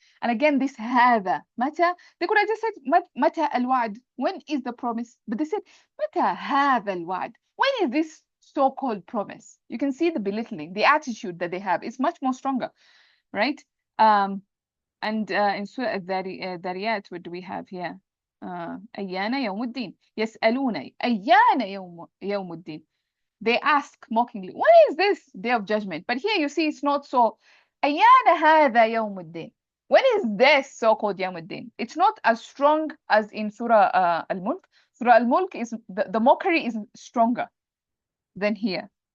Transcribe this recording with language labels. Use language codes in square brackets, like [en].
[en] And again, this hadha, mata, they could have just said [ar] mata al-wa'd, [en] when is the promise? But they said [ar] mata hadha al-wa'd, [en] when is this so-called promise? You can see the belittling, the attitude that they have. It's much more stronger, right? And in Surah Al-Dhariyat, what do we have here? [ar] أيان يوم الدين يسألون أيان يوم الدين. [en] They ask mockingly, when is this day of judgment? But here you see it's not so. [ar] أيان هذا يوم الدين. [en] When is this so-called [ar] يوم الدين? [en] It's not as strong as in Surah Al-Mulk. Surah Al-Mulk is the mockery is stronger than here.